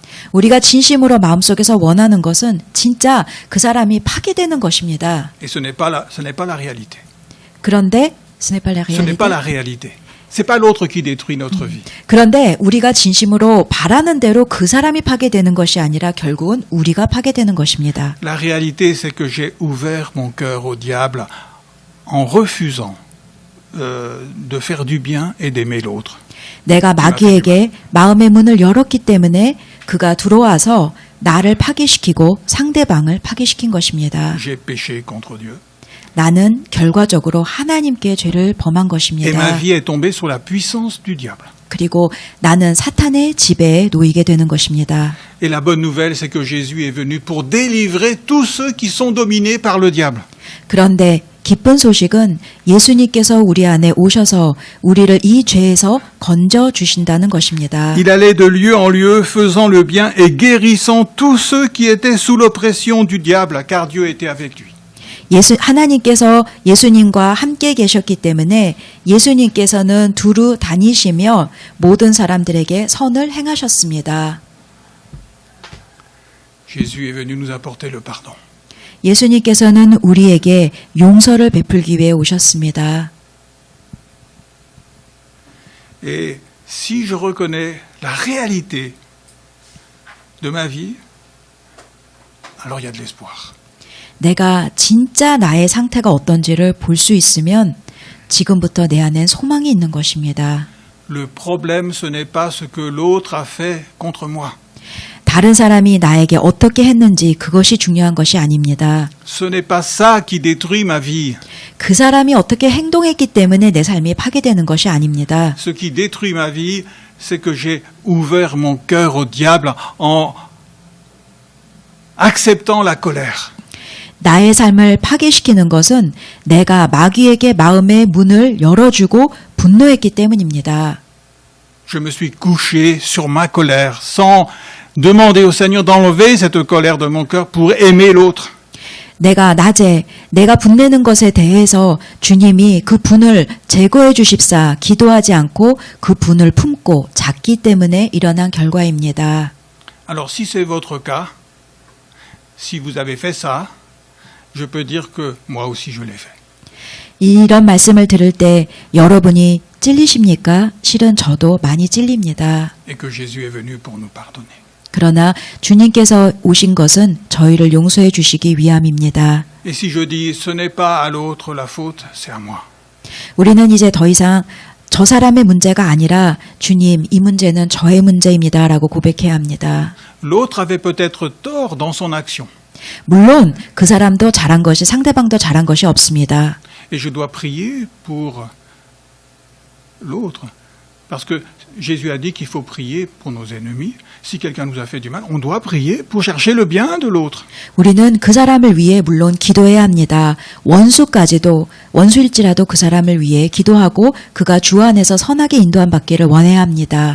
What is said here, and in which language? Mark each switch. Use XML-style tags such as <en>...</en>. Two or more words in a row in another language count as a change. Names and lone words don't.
<ko>우리가 진심으로 마음속에서 원하는 것은 진짜 그 사람이 파괴되는 것입니다.</ko> <fr>Et ce n'est pas la réalité. 그런데 ce n'est pas la Ce n'est pas la réalité. réalité. C'est pas l'autre qui détruit notre vie.</fr> <ko>그런데 우리가 진심으로 바라는 대로 그 사람이 파괴되는 것이 아니라 결국은 우리가 파괴되는 것입니다.</ko> <fr>La réalité, c'est que j'ai ouvert mon cœur au diable en refusant de faire du bien et d'aimer l'autre.</fr> <ko>내가 마귀에게 마음의 문을 열었기 때문에 그가 들어와서 나를 파괴시키고 상대방을 파괴시킨 것입니다.</ko> <fr>J'ai péché contre Dieu.</fr> <ko>나는 결과적으로 하나님께 죄를 범한</ko> <fr>Et</fr> <ko>것입니다.</ko> <fr>ma vie est tombée sous la puissance du diable.</fr> <ko>그리고 나는 사탄의 지배에 놓이게 되는 것입니다.</ko> <fr>Et la bonne nouvelle, c'est que Jésus est venu pour délivrer tous ceux qui sont dominés par le diable.</fr> <ko>그런데 기쁜 소식은 예수님께서 우리 안에 오셔서 우리를 이 죄에서 건져 주신다는 것입니다.</ko> <fr>Il allait de lieu en lieu, faisant le bien et guérissant tous ceux qui étaient sous l'oppression du diable, car Dieu était avec lui.</fr> <ko>하나님께서 예수님과 함께 계셨기 때문에 예수님께서는 두루 다니시며 모든 사람들에게 선을 행하셨습니다.</ko> <fr>Jésus est venu nous apporter le pardon.</fr> <ko>예수님께서는 우리에게 용서를 베풀기 위해 오셨습니다.</ko> <fr>Et si je reconnais la réalité de ma vie, alors il y a de l'espoir.</fr> <ko>내가 진짜 나의 상태가 어떤지를 볼 수 있으면 지금부터 내 안엔 소망이 있는 것입니다.</ko> <fr>Le problème, ce n'est pas ce que l'autre a fait contre moi.</fr> <ko>다른 사람이 나에게 어떻게 했는지 그것이 중요한 것이 아닙니다.</ko> <fr>Ce n'est pas ça qui détruit ma vie.</fr> <ko>그 사람이 어떻게 행동했기 때문에 내 삶이 파괴되는 것이 아닙니다.</ko> <fr>Ce qui détruit ma vie, c'est que j'ai ouvert mon cœur au diable en acceptant la colère.</fr> <ko>나의 삶을 파괴시키는 것은 내가 마귀에게 마음의 문을 열어주고 분노했기 때문입니다.</ko> <fr>Je me suis couché sur ma colère sans demander au Seigneur d'enlever cette colère de mon cœur pour aimer l'autre.</fr> <ko>내가 낮에 내가 분내는 것에 대해서 주님이 그 분을 제거해 주십사 기도하지 않고 그 분을 품고 잤기 때문에 일어난 결과입니다.</ko> <fr>Alors si c'est votre cas, si vous avez fait ça, je peux dire que moi aussi je l'ai fait.</fr> <ko>이런 말씀을 들을 때 여러분이 찔리십니까? 실은 저도 많이 찔립니다.</ko> <fr>Et que Jésus est venu pour nous pardonner.</fr> <ko>그러나 주님께서 오신 것은 저희를 용서해 주시기 위함입니다.</ko> <fr>Et si je dis ce n'est pas à l'autre la faute, c'est à moi.</fr> <ko>우리는 이제 더 이상 저 사람의 문제가 아니라 주님, 이 문제는 저의 문제입니다라고 고백해야 합니다.</ko> <fr>L'autre avait peut-être tort dans son action.</fr> <ko>물론 그 사람도 잘한 것이 상대방도 잘한 것이 없습니다.</ko> <fr>Et je dois prier pour l'autre. Parce que Jésus a dit qu'il faut prier pour nos ennemis. Si quelqu'un nous a fait du mal, on doit prier pour chercher le bien de l'autre.</fr> <ko>우리는 그 사람을 위해 물론 기도해야 합니다. 원수일지라도 그 사람을 위해 기도하고 그가 주 안에서 선하게 인도함 받기를 원해야 합니다.</ko>